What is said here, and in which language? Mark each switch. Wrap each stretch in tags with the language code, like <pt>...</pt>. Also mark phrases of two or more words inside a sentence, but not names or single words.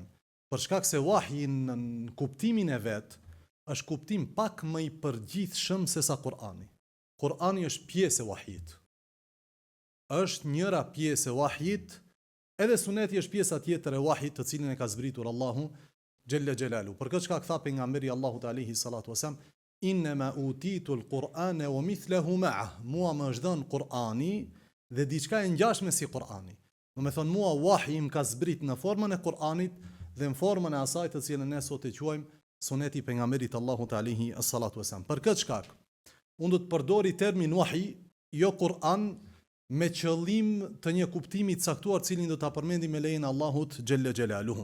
<sq>Për shkak se wahyi në kuptimin e vet është kuptim pak më I përgjithshëm se sa Kur'ani. Kur'ani është pjesë e wahyit. Është njëra pjesë e wahyit, edhe suneti është pjesa tjetër e wahyit të cilin e ka zbritur Allahu</sq> <ar>جل جلاله.</ar> <sq>Për këtë shkak tha pejgamberi Allahut</sq> <ar>عليه الصلاة والسلام, إنما أوتيت القرآن ومثله معه.</ar> <sq>Mua më është dhënë Kur'ani dhe diçka e ngjashme si Kur'ani. Do të thonë mua wahyi më ka zbrit në formën e Kur'anit dhe në formën e asaj të cilën ne sot e quajmë suneti pejgamberit Allahut</sq> <ar>عليه الصلاة والسلام.</ar> <sq>Për këtë shkak, unë do të përdori termin wahyi, jo Kur'an, me qëllim të një kuptimi të caktuar cilin do ta përmendim me lejen Allahut</sq> <ar>جل جلاله.</ar>